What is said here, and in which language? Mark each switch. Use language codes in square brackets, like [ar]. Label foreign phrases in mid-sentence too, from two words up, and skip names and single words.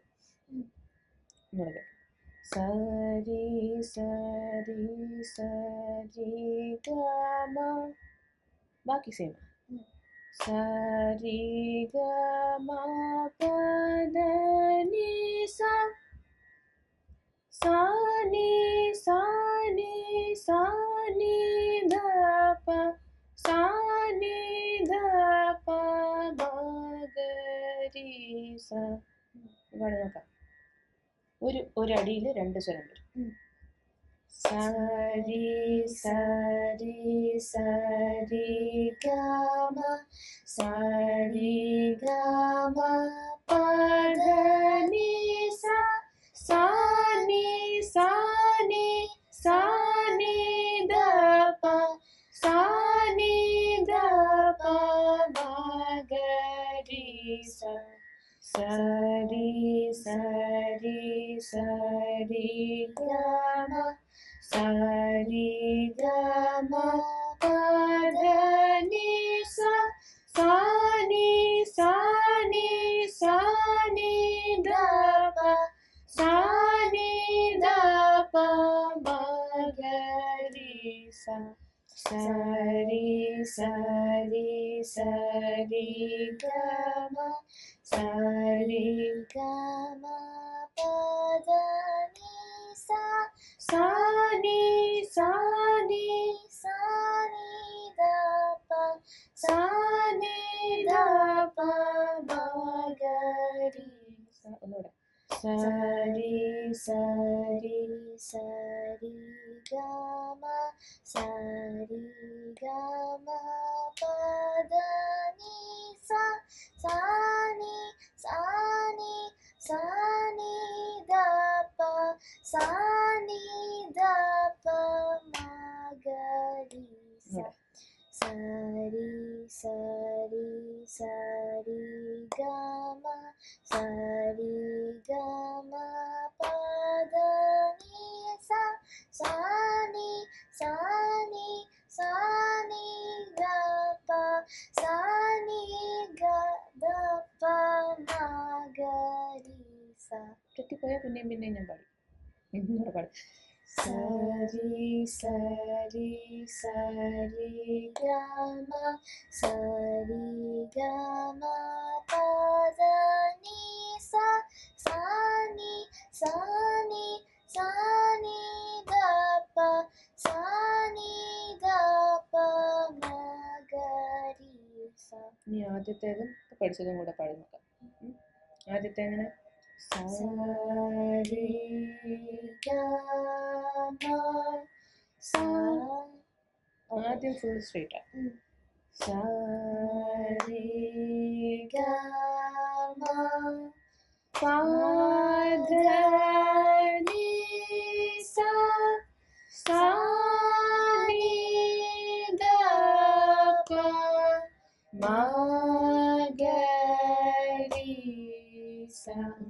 [ml] ഒന്നുകൂടെ സരി സരി സരി ഗ മ, ബാക്കി സെയിം. സരി ഗ മ പ ധ നി സ sa ni sa ni sa ni da pa sa ni da pa ma ga ri sa. ഇവിടെ നോക്കാം, ഒരു അടിയിൽ 2 സ്വരം വരും. സരി സരി സരി ഗ മ സരി ഗ മ പ ധ നി സ sa ni sa ni sa ni da pa sa ni da pa ma ga ri sa. Sari sari sari ga ma sari ga ma pa dha ni sa sa ni sa ni sa ni da pa sa ni da pa ma ga ri sa. Sari sari sari ga ma sari ga ma pa dha ni sa sa ni sa ni sa ni da pa sa ni da pa ma ga ri sa. ഒന്നുകൂടെ sari sari sari ga ma sari ga ma pa dha ni sa sa ni sa ni sa ni da pa sa ni da pa ma ga ri sa. Sari sari sari ga ma sari ga ma pa dha ni sa sa ni sa ni sa ni da pa sa ni ga da pa ma ga ri sa. തെറ്റിപ്പോയാൽ പിന്നെയും ഞാൻ പാടി. ഇന്നൂടെ പാടി. Sari sari sari ga ma sari ga ma pa dha ni sa sa ni sa ni sa ni da pa sa ni da pa ma ga ri sa. ഇനി ആദ്യത്തേതും പഠിച്ചതും കൂടെ പാടി നോക്കാം. ആദ്യത്തെ എങ്ങനെ? Sari ga ma sa. ആദ്യം [en] full straight. [ml] Sari ga ma pa dha ni sa sa ni da pa ma ga ri sa.